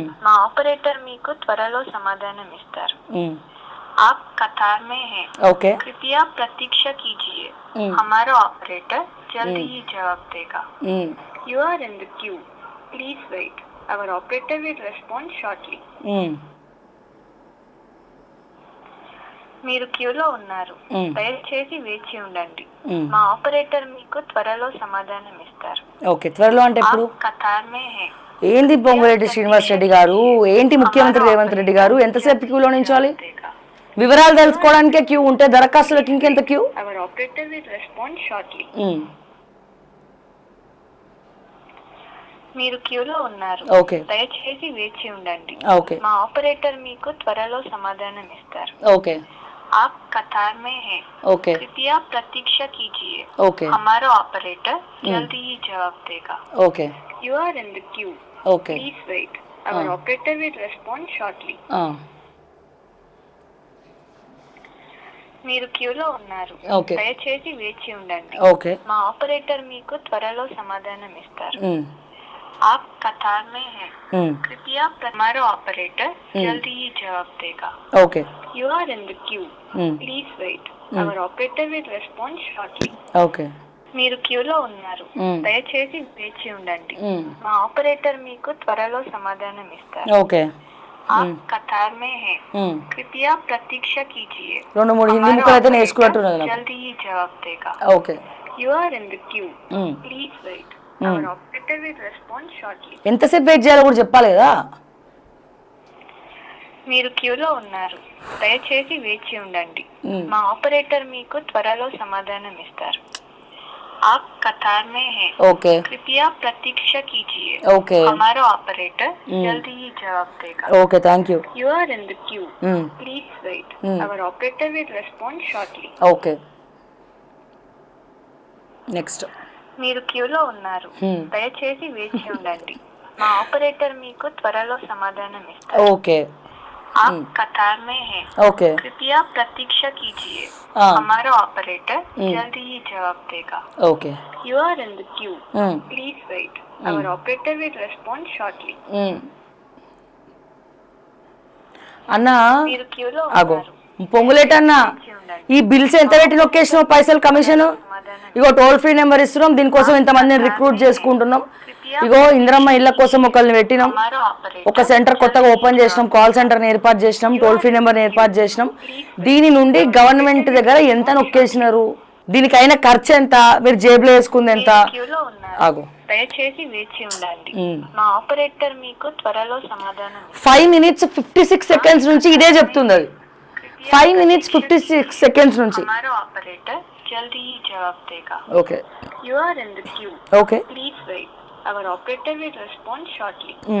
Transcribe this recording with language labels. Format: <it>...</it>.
<te>మా ఆపరేటర్ మీకు త్వరలో సమాధానం ఇస్తారు.</te> <hi>आप कतार में हैं, कृपया प्रतीक्षा कीजिए. हमारा ऑपरेटर जल्दी ही जवाब देगा.</hi> <en>You are in the queue. Please wait. Our operator will respond shortly.</en> <te>మీరు క్యూలో ఉన్నారు, దయచేసి వేచి ఉండండి. మా ఆపరేటర్ మీకు త్వరలో సమాధానం ఇస్తారు. ఓకే, త్వరలో అంటే ఇప్పుడు</te> <hi>కతార్ మే హై.</hi> <te>ఏంది పొంగులేటి శ్రీనివాస్ రెడ్డి గారు, ఏంటి ముఖ్యమంత్రి రేవంత్ రెడ్డి గారు, ఎంతసేపు క్యూలో నించాలి? వివరాలు తెలుసుకోవడానికే క్యూ ఉంటే దరఖాస్తులకు ఇంకెంత queue?</te> <en>Our operator will respond shortly.</en> <te>మీరు క్యూలో ఉన్నారు, దయచేసి వేచి ఉండండి. మా ఆపరేటర్ మీకు త్వరలో సమాధానం ఇస్తారు.</te> <en>Okay.</en> <hi>आप कतार में हैं, कृपया प्रतीक्षा कीजिए. हमारा ऑपरेटर जल्दी ही जवाब देगा.</hi> <en>You are in the queue. Please wait. Our operator will respond shortly.</en> <te>మీరు క్యూలో ఉన్నారు, దయచేసి వేచి ఉండండి. మా ఆపరేటర్ మీకు త్వరలో సమాధానం ఇస్తారు.</te> <hi>आप कतार में हैं, कृपया हमारा ऑपरेटर जल्दी ही जवाब देगा.</hi> <en>You are in the queue. Please wait. Our operator will respond shortly.</en> <te>మీరు క్యూలో ఉన్నారు, దయచేసి వేచి ఉండండి. మా ఆపరేటర్ మీకు త్వరలో సమాధానం ఇస్తారు.</te> <en>Okay.</en> <hi>आप कतार में हैं, कृपया प्रतीक्षा कीजिए.</hi> <te>2-3 హిందీ ముక్కలు అయితే నేర్చుకున్నట్టున్నది నాకు.</te> <hi>जल्दी ही जवाब देगा.</hi> <en>Okay. You are in the queue. Please wait. Our operator will respond shortly.</en> <te>ఎంతసేపు వెయిట్ చేయాలో కూడా చెప్పాలి కదా. మీరు క్యూలో ఉన్నారు, దయచేసి వేచి ఉండండి. మా ఆపరేటర్ మీకు త్వరలో సమాధానం ఇస్తారు.</te> <hi>आप कतार में हैं,</hi> <en>Okay.</en> <hi>कृपया प्रतीक्षा कीजिए.</hi> <en>Okay.</en> <hi>हमारा ऑपरेटर जल्दी ही जवाब देगा.</hi> <en>Okay, thank you. You are in the queue. Please wait. Our operator will respond shortly. Okay. Next.</en> <te>మీరు క్యూలో ఉన్నారు, దయచేసి వేచి ఉండండి. మా ఆపరేటర్ మీకు త్వరలో సమాధానం ఇస్తారు.</te> <en>Okay.</en> <hi>आप कतार में हैं,</hi> <en>Okay.</en> <hi>कृपया प्रतीक्षा कीजिए. हमारा ऑपरेटर जल्दी ही जवाब देगा.</hi> <en>Okay. You are in the queue. Please wait. Our operator will respond shortly.</en> <te>అన్నా మీరు క్యూలో ఆగో, పొంగులేటన్నా ఈ బిల్స్ ఎంత పెట్టి నొక్కేసినావు పైసలు కమిషన్? ఇగో టోల్ ఫ్రీ నెంబర్ ఇస్తున్నాం, దీనికోసం ఇంతమందిని రిక్రూట్ చేసుకుంటున్నాం. ఇగో ఇందిరమ్మ ఇళ్ళ కోసం ఒకరిని పెట్టినాం, ఒక సెంటర్ కొత్తగా ఓపెన్ చేసినాం, కాల్ సెంటర్ని ఏర్పాటు చేసినాం, టోల్ ఫ్రీ నెంబర్ని ఏర్పాటు చేసినాం. దీని నుండి గవర్నమెంట్ దగ్గర ఎంత నొక్కేసినారు, దీనికైనా ఖర్చు ఎంత, మీరు జేబులో వేసుకుంది ఎంత? ఆగో, దయచేసి వేచి ఉండండి. మా ఆపరేటర్ మీకు త్వరలో సమాధానం</te> <en>5 minutes 56 seconds</en> <te>నుంచి ఇదే చెప్తుంది. అది 5 minutes 56 seconds నుంచి.</te> <hi>हमारा ऑपरेटर जल्दी ही जवाब देगा.</hi> <en>Okay. You are in the queue. Okay. Please wait. Our operator will respond shortly.</en>